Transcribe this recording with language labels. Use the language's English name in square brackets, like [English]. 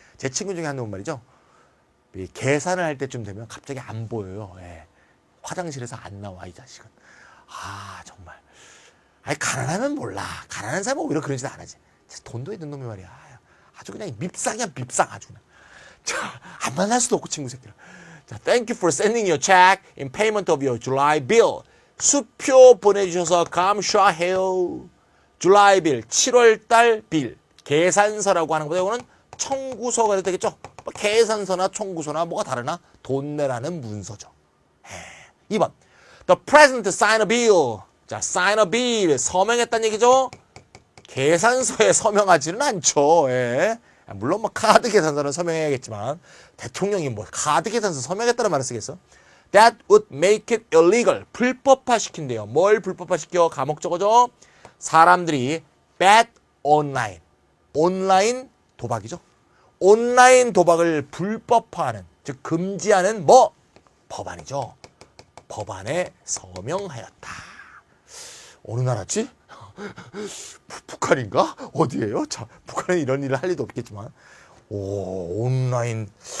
[Korean] 제 친구 중에 한 놈은 말이죠. 계산을 할 때쯤 되면 갑자기 안 보여요. 예. 화장실에서 안 나와 이 자식은. 정말. 가난하면 몰라. 가난한 사람은 오히려 그런 짓 안 하지. 돈도 있는 놈이 말이야. 아주 그냥 밉상이야 밉상 아주 그냥. 자, 안 만날 수도 없고 친구 새끼를. [English] 자, thank you for sending your check in payment of your July bill. [Korean] 수표 보내주셔서 감사해요. July bill, 7월달 빌. 계산서라고 하는 거죠. 이거는 청구서가 돼도 되겠죠. 뭐 계산서나 청구서나 뭐가 다르나? 돈 내라는 문서죠. 2번. [English] The president signed a bill. [Korean] 자, [English] sign a bill. [Korean] 서명했다는 얘기죠. 계산서에 서명하지는 않죠. 예. 물론 뭐 카드 계산서는 서명해야겠지만 대통령이 뭐 카드 계산서 서명했다는 말을 쓰겠어? [English] that would make it illegal. [Korean] 불법화시킨대요. 뭘 불법화시켜? 감옥 적어줘. [English] 사람들이 bet online. [Korean] 온라인 도박이죠. 온라인 도박을 불법화하는, 즉 금지하는 뭐? 법안이죠. 법안에 서명하였다. 어느 나라지? 북한인가? 어디예요? 자, 북한에 이런 일을 할 리도 없겠지만. 오, 온라인.